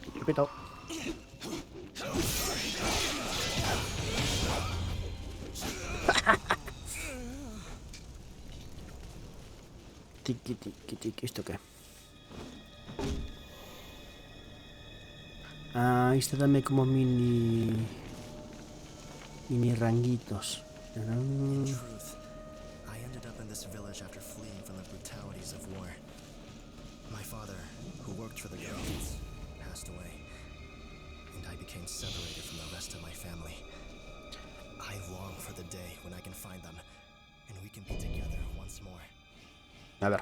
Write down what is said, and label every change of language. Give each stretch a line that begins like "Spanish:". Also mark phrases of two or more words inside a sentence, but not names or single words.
Spanish: espíritu. Tiki, tiki, tiki. ¿Esto qué? Ah, esto dame como mini ranguitos.
English: In truth, I ended up in this village after fleeing from the brutalities of war. My father, who worked for the government, passed away, and I became separated from the rest of my family. I long for the day when I can find them, and we can be together once more.
Spanish: A ver.